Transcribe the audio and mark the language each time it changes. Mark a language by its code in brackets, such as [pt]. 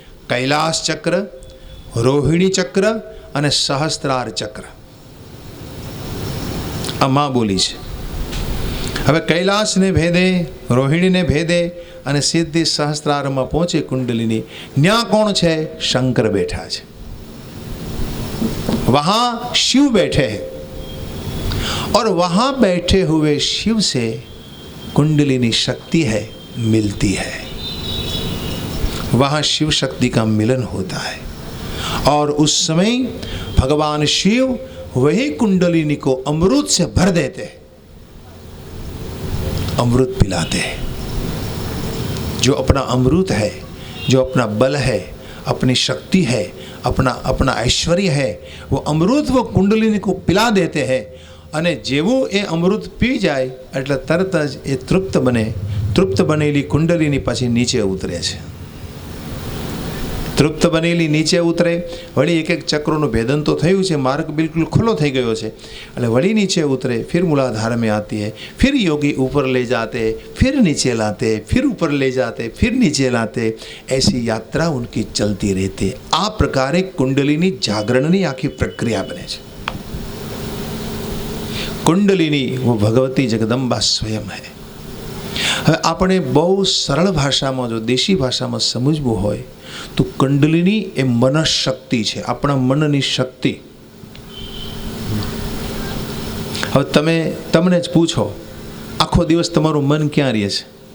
[gu] કૈલાસ ચક્ર, રોહિણી ચક્ર અને સહસ્ત્રાર ચક્ર. આ માં બોલી છે. હવે કૈલાસને ભેદે, રોહિણીને ભેદે અને સીધી સહસ્ત્રારમાં પહોંચે કુંડલીની. ન્યા કોણ છે? શંકર બેઠા છે. [hi] वहां शिव बैठे हैं और वहां बैठे हुए शिव से कुंडलिनी शक्ति है मिलती है. वहां शिव शक्ति का मिलन होता है और उस समय भगवान शिव वही कुंडलिनी को अमृत से भर देते हैं, अमृत पिलाते हैं. जो अपना अमृत है, जो अपना बल है, अपनी शक्ति है, अपना ऐश्वर्य है, वो अमृत वो कुंडलिनी को पिला देते हैं. [gu] અને જેવું એ અમૃત પી જાય એટલે તરત જ એ તૃપ્ત બનેલી કુંડલીની પછી નીચે ઉતરે છે. તૃપ્ત બનેલી નીચે ઉતરે. વળી એક ચક્રોનું ભેદન તો થયું છે, માર્ગ બિલકુલ ખુલ્લો થઈ ગયો છે એટલે વળી નીચે ઉતરે. [hi] फिर मूलाधार में आती है, फिर योगी ऊपर ले जाते, फिर नीचे लाते, फिर ऊपर ले जाते, फिर नीचे लाते. ऐसी यात्रा उनकी चलती रहती. [gu] આ પ્રકારે કુંડલીની જાગરણની આખી પ્રક્રિયા બને છે. [hi] કુંડલિની वो भगवती जगदम्बा स्वयं है. [gu] હવે આપણે બહુ સરળ ભાષામાં, જો દેશી ભાષામાં સમજવું હોય તો કુંડલિની એ મનશક્તિ છે, આપણા મનની શક્તિ. હવે તમને જ પૂછો, આખો દિવસ તમારું મન ક્યાં રહે છે?